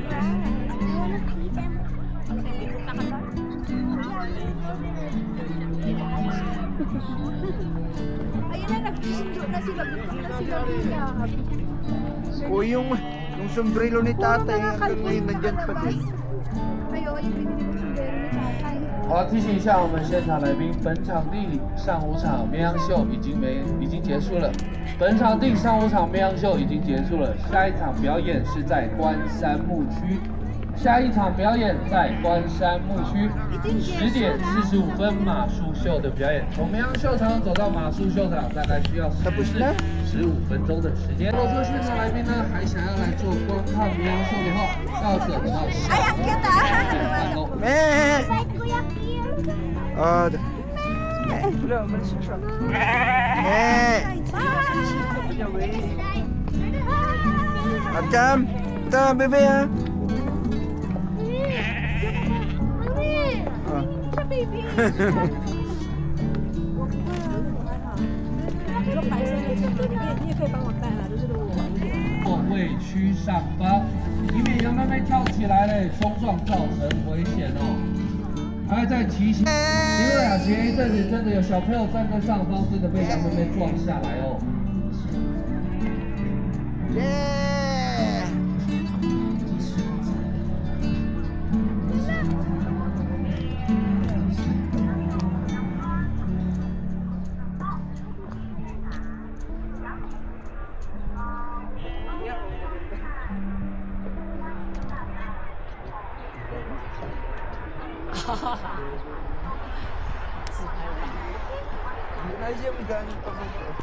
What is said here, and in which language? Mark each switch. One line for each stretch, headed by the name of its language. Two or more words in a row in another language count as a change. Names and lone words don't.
Filipino: Ayun na, nagsusundo na sila. Butok na sila. O yung sombrero ni tatay, hanggang ngayon nandyan pa din. Ayo, yung binili ko sombrero ni tatay.
Chinese: 好，提醒一下我们现场来宾，本场地上午场绵羊秀已经结束了。本场地上午场绵羊秀已经结束了，下一场表演是在关山牧区。下一场表演在关山牧区10点45分马术秀的表演，从绵羊秀场走到马术秀场大概需要15分钟的时间。如果说现场来宾呢还想要来做观看绵羊秀的话，要等到下午办公。
Filipino: Meh! Kuya Kier. Oh, Meh! Abjam! Ito, bebe ha! Oh. Siya, baby.
Chinese: 座位区上方，以免羊妹妹跳起来嘞冲撞造成危险哦。还在提醒，因为前一阵子真的有小朋友站在上方，真的被羊妹妹撞下来哦。
English: Yeah!
Filipino: Hindi na siya magkano pa ba?